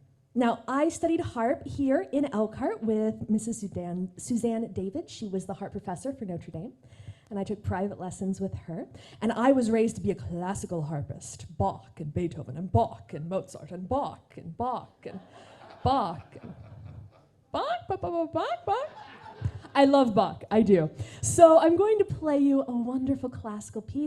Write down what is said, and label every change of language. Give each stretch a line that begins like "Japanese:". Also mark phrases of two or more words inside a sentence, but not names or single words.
English: Now, I studied harp here in Elkhart with Mrs. Suzanne David. She was the harp professor for Notre Dame. And I took private lessons with her. And I was raised to be a classical harpist. Bach and Beethoven and Bach and Mozart and Bach and Bach and Bach and Bach, Bach, Bach, Bach, Bach, Bach. I love Bach, I do. So I'm going to play you a wonderful classical piece.